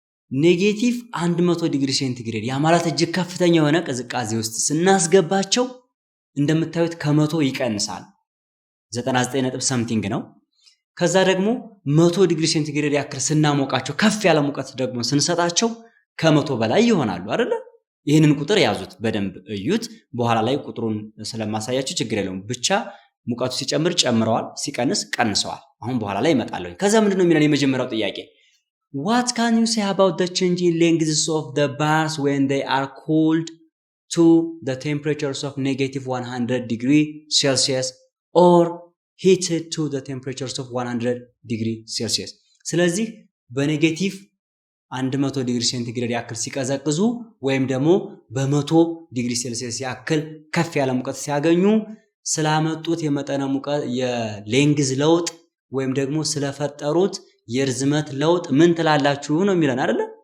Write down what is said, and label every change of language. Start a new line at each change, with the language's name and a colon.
Amharic: ኔጌቲቭ 100 ዲግሪ ሴንቲግሬድ ያ ማለት እጅግ ከፍተኛ የሆነ ቅዝቃዜ ውስጥ ስናስገባቸው እንደምታዩት ከመቶ ይቀንሳል 99 ሰምቲንግ ነው። ከዛ ደግሞ 100 ዲግሪ ሴንቲግሬድ ያክል ስናሞቃቸው ከፍ ያለ ሙቀት ደግሞ ስንሰጣቸው ከመቶ በላይ ይሆናሉ አይደለ? ይህንን ቁጥር ያዙት፣ በደንብ እዩት። በኋላ ላይ ቁጥሩን ስለማሳያችሁ ችግር የለውም። ብቻ ሙቀቱ ሲጨምር ጨምረዋል፣ ሲቀንስ ቀንሰዋል። አሁን በኋላ ላይ እመጣለሁ። ከዛ ምንድነው የሚለን የመጀመሪያው ጥያቄ
English: What can you say about the change in lengths of the bars when they are cooled to the temperatures of negative 100 degree Celsius or heated to the temperatures of 100 degree Celsius?
Amharic: ስለዚህ በኔጌቲቭ 100 ዲግሪ ሴንቲግሬድ ያክል ሲቀዘቅዙ ወይም ደግሞ በ100 ዲግሪ ሴልሲየስ ያክል ከፍ ያለ ሙቀት ሲያገኙ ስላመጡት የመጠነ ሙቀት የሌንግዝ ለውጥ ወይም ደግሞ ስለፈጠሩት የርዝመት ለውጥ ምን ትላላችሁ ነው የሚለን አይደለ?